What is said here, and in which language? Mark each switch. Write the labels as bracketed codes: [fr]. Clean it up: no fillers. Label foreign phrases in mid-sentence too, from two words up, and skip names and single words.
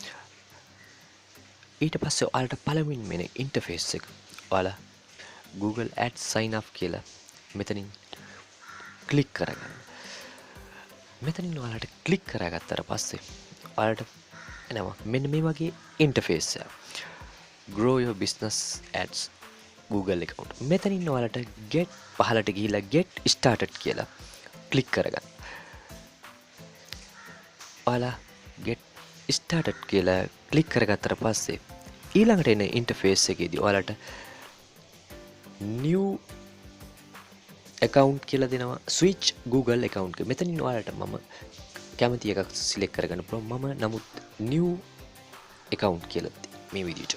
[si] ඊට පස්සේ ඔයාලට පළමුවෙන් මෙන්න interface එක ඔයාලා Google Ads [en] sign up [si] කියලා මෙතනින් ක්ලික් කරගන්න. මෙතනින් ඔයාලට ක්ලික් කරගත්තට පස්සේ ඔයාලට එනවා මෙන්න මේ වගේ ඉන්ටර්ෆේස් එක. [en] Grow your business ads Google account. [si] මෙතනින් ඔයාලට get පහලට ගිහිල්ලා [en] get started [si] කියලා ක්ලික් කරගන්න. ඔයාලා [en] get started [si] කියලා ක්ලික් කරගත්තට පස්සේ ඊළඟට එන ඉන්ටර්ෆේස් එකේදී ඔයාලට [en] new account [si] කියලා දෙනවා. [en] switch Google account [si] එක. මෙතනින් ඔයාලට මම කැමති එකක් සිලෙක්ට් කරගන්න පුළුවන්. මම නමුත් [en] new account [si] කියලා මේ විදිහට.